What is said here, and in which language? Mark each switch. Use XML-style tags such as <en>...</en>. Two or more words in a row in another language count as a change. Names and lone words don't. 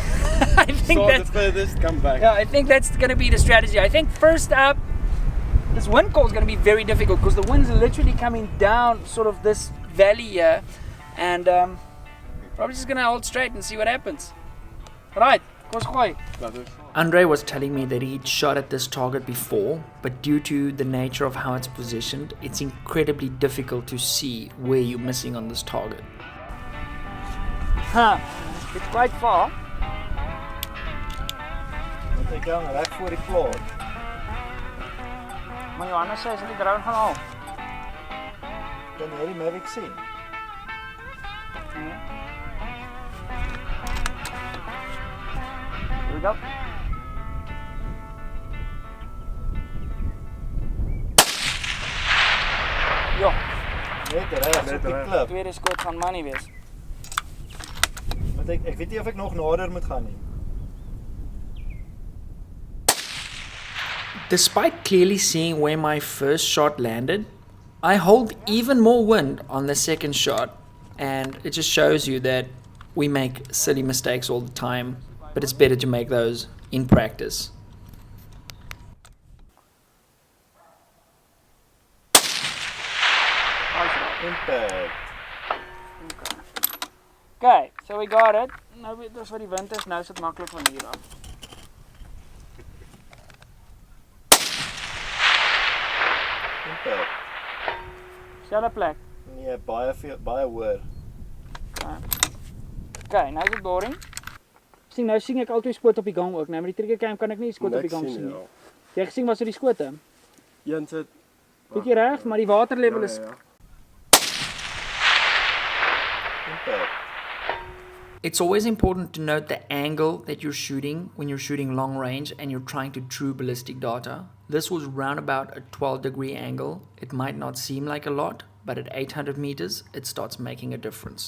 <en>I think Start that's the furthest, come back. Yeah, I think that's going to be the strategy. I think first up, this wind call is going to be very difficult because the wind's literally coming down sort of this valley here, and probably just gonna hold straight and see what happens. Right,</en> <af>kos gooi.</af> <en>Andre was telling me that he'd shot at this target before, but due to the nature of how it's positioned, it's incredibly difficult to see where you're missing on this target. Huh, it's quite far.</en> <af>Wat ek hang reg voor die plaas. Maar Johannes sê hy sal die drone gaan haal. Kan jy die Mavic sien?</af> <en>Here we go.</en> <af>Ja, Net reg op die klip. tweede skoot gaan money wees. Want ek weet nie of ek nog nader moet gaan nie.</af> <en>Despite clearly seeing where my first shot landed, I hold even more wind on the second shot, and it just shows you that we make silly mistakes all the time, but it's better to make those in practice. Impact. Okay, so we got it.</en> <af>Nou weet ons wat die wind is, nou is dit maklik van hier af.</af> <en>Impact.</en> <af>Selfde plek. Nee, baie hoër. Okay, nou is dit boring. Sien, nou sien ek altyd skoot op die gang ook. Nou met die triggercam kan ek nie skoot op die gang sien nie. Jy het gesien wat so die skote? Een sit. Bietjie reg, maar die waterlevel is</af> <en>Impact. It's always important to note the angle that you're shooting when you're shooting long range and you're trying to true ballistic data. This was round about a 12-degree angle. It might not seem like a lot, but at 800 meters, it starts making a difference.</en>